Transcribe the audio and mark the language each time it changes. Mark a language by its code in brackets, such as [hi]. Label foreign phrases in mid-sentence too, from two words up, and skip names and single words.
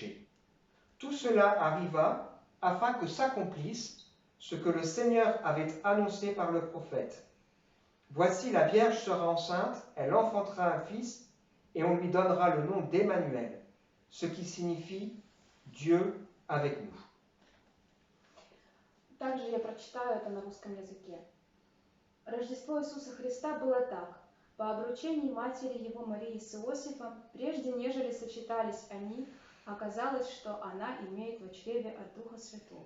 [fr] » Tout cela arriva afin que s'accomplisse ce que le Seigneur avait annoncé par le prophète. Voici, la Vierge sera enceinte, elle enfantera un fils, et on lui donnera le nom d'Emmanuel, ce qui signifie Dieu avec nous. [ru] Также я прочитаю это на русском языке. Рождество Иисуса Христа было так. По обручении матери его Марии с Иосифом, прежде нежели сочетались они, оказалось, что она имеет в чреве от Духа Святого.